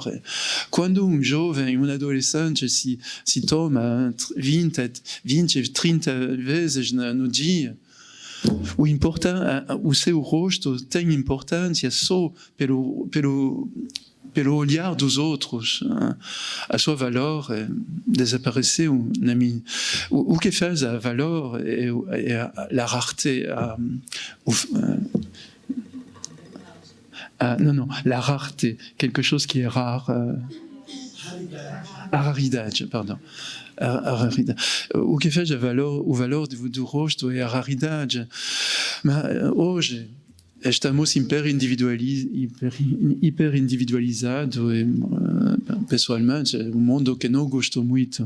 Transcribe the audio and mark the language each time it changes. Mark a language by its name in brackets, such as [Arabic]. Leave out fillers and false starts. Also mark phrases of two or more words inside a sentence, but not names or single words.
[Portuguese] Quando um jovem, um adolescente se toma 20, 30 vezes no dia, o seu rosto tem importância só pelo olhar dos outros. A sua valor desapareceu. O que faz a valor é a rareté, [French] la rareté, quelque chose qui est rare. [Portuguese] A raridade, pardon. A raridade. O que faz o valor do rosto é a raridade. Mas hoje estamos hiperindividualizados e, pessoalmente, um mundo que não gosto muito.